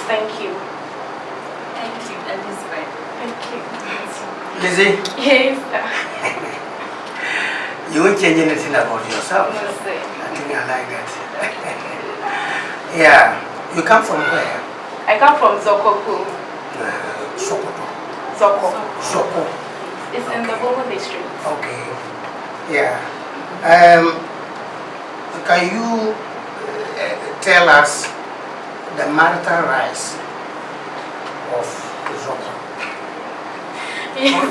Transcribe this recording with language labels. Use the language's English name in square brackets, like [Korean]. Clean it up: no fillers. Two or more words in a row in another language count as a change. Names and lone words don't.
[English] Thank you. Thank you, Elizabeth. Thank you. Lizzie? Yes. You won't change anything about yourself. No, sir. I think I like that. Yeah. You come from where? I come from Zokoko. Sokoto. Soko. It's in the Bolga district. Okay. Yeah. Can you tell us the marital rights of Zoko? Yes.